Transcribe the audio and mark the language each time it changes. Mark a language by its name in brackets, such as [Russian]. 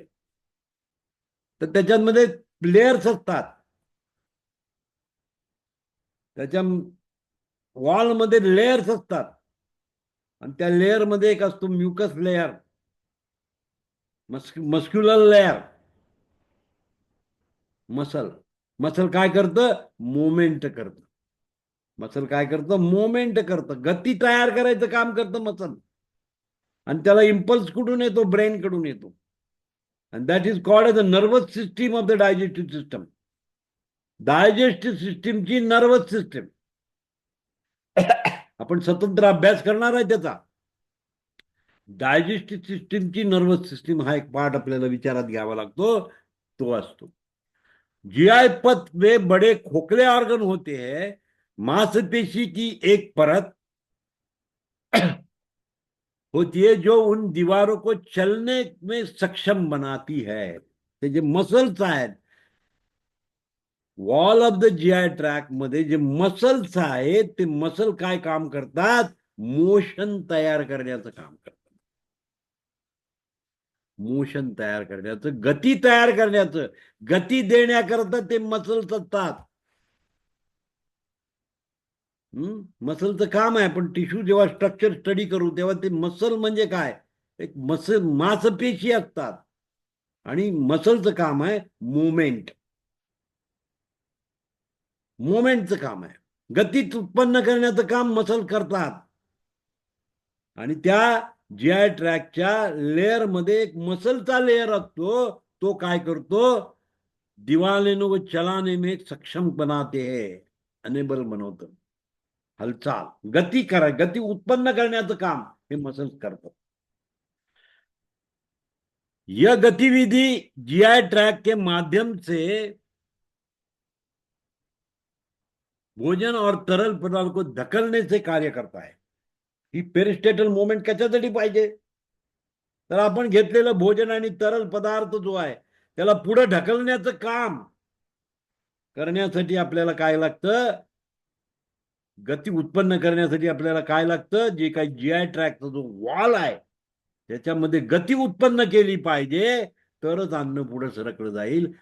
[Marathi] तर त्याच्यामध्ये लेयर्स असतात, त्याच्या वॉलमध्ये लेयर्स असतात आणि त्या लेयर मध्ये एक असतो mucus layer, muscular layer, muscle. Muscle काय करतं? मूवमेंट करतं। मसल काय करतं? मूवमेंट करतं, गती तयार करायचं काम करतं मसल। आणि त्याला इम्पल्स कुठून येतो? ब्रेन कडून येतो। [English] and that is called as the nervous system of the digestive system. [Marathi] Digestive सिस्टीमची नर्वस सिस्टीम आपण स्वतंत्र अभ्यास करणार आहे त्याचा। डायजेस्टिव्ह सिस्टीमची नर्वस सिस्टीम हा एक पार्ट आपल्याला विचारात घ्यावा लागतो, तो असतो। [Hindi] जीआई पथ में बड़े खोखले ऑर्गन होते हैं, मांसपेशी की एक परत होती है जो उन दीवारों को चलने में सक्षम बनाती है। [Marathi] ते जे मसल्स आहेत [English] wall of the GI tract [Marathi] मध्ये, जे मसल्स आहेत ते मसल काय काम करतात? मोशन तयार करण्याचं काम करतात। मोशन तयार करण्याचं, गती तयार करण्याचं, गती देण्याकरता ते मसल्स असतात। मसलचं काम आहे। आपण टिश्यू जेव्हा स्ट्रक्चर स्टडी करू तेव्हा ते मसल म्हणजे काय? एक मसल, मांसपेशी असतात आणि मसलचं काम आहे मुवमेंट। मुवमेंटचं काम आहे, गती उत्पन्न करण्याचं काम मसल करतात। आणि त्या जीआय ट्रॅकच्या लेयर मध्ये एक मसलचा लेयर असतो, तो काय करतो? [Hindi] दीवारों को चलाने में सक्षम बनाते हैं, [Marathi] अनेबल बनवतं, हालचाल, गती उत्पन्न करण्याचं काम हे मसल्स करतात। [Hindi] यह गतिविधि जीआई ट्रैक के माध्यम से भोजन और तरल पदार्थ को धकलने से कार्य करता है। [Marathi] ही पेरिस्टेटल मूवमेंट कशासाठी पाहिजे? तर आपण घेतलेलं भोजन आणि तरल पदार्थ जो आहे त्याला पुढे ढकलण्याचं काम करण्यासाठी आपल्याला काय लागतं? गती उत्पन्न करण्यासाठी आपल्याला काय लागतं? जे काही जीआय ट्रॅकचा जो वॉल आहे त्याच्यामध्ये गती उत्पन्न केली पाहिजे, तरच अन्न पुढे सरकलं जाईल।